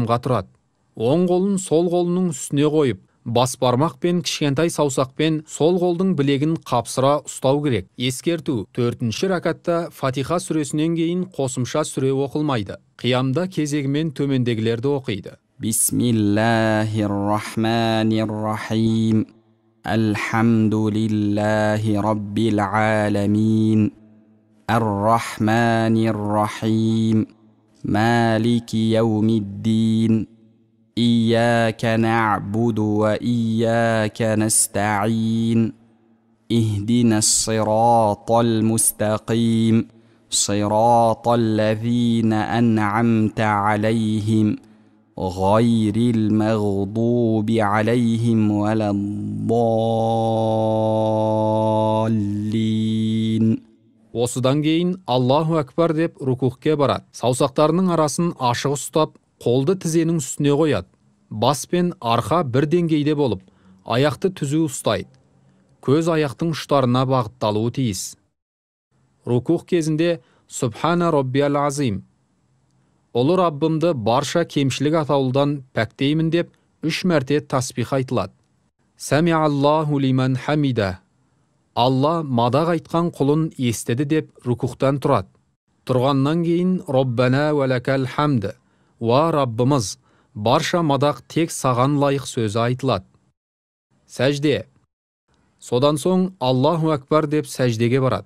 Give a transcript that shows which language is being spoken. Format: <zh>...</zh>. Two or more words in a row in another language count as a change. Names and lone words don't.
<kk>Оң қолын сол қолының үстіне қойып, бас бармақ пен кішкентай саусақпен сол қолдың білегін қапсыра ұстау керек. Ескерту: 4-ші ракатта Фатиха сүресінен кейін қосымша сүре оқылмайды. Қиямда кезегімен төмендегілерді оқиды.</kk> <ar>بسم الله الرحمن الرحيم. الحمد لله رب العالمين. الرحمن الرحيم. مالك يوم الدين. إياك نعبد وإياك نستعين اهدنا الصراط المستقيم صراط الذين أنعمت عليهم غير المغضوب عليهم ولا الضالين.</ar> <kk>Осыдан кейін</kk> <ar>الله أكبر</ar> <kk>деп рукухке барады. Саусақтарының арасын ашық ұстап, қолды тізенің үстіне қояды. Бас пен арқа бір деңгейде болып, аяқты түзу ұстайды. Көз аяқтың ұштарына бағытталуы тиіс. Рукух кезінде</kk> <ar>سبحان ربي العظيم,</ar> <kk>Ұлы Раббымды барша кемшілік атаулыдан пәктеймін деп 3 мәрте таспих айтылады.</kk> <ar>سمع الله لمن حمده,</ar> <kk>Алла мадақ айтқан құлын естеді деп рукухтан тұрады. Тұрғаннан кейін</kk> <ar>ربنا ولك الحمد,</ar> <kk>Уа Раббымыз, барша мадақ тек саған лайық сөзі айтылады. Сәжде. Содан соң</kk> <ar>الله أكبر</ar> <kk>деп сәждеге барады.</kk>